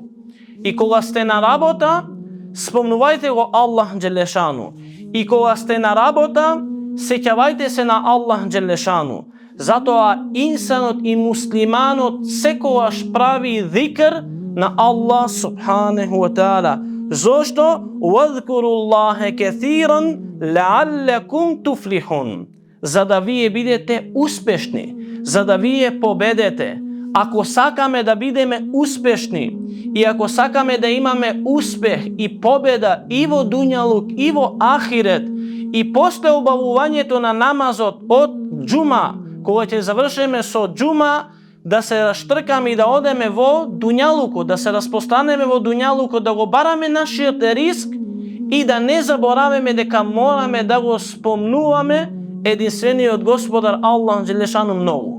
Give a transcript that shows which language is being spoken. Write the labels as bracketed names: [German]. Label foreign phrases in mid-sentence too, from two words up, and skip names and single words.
[Macedonian] И кога сте на работа, спомнувајте го Аллах джелешану. И кога сте на работа, сеќавајте се на Аллах джелешану. Затоа инсанот и муслиманот секогаш прави зикр на Аллах [Arabic] سبحانه وتعالى. [Macedonian] Зошто? [Arabic] واذكروا الله كثيرا لعلكم تفلحون. [Macedonian] За да вие бидете успешни, за да вие победете. Ако сакаме да бидеме успешни и ако сакаме да имаме успех и победа и во дуњалук и во ахирет, и после обавувањето на намазот од джума, кога ќе завршиме со джума, да се раштркаме и да одеме во дуњалукот, да се распостанеме во дуњалукот, да го бараме нашиот риск и да не забораваме дека мораме да го спомнуваме единствениот Господар Аллах джелешану многу.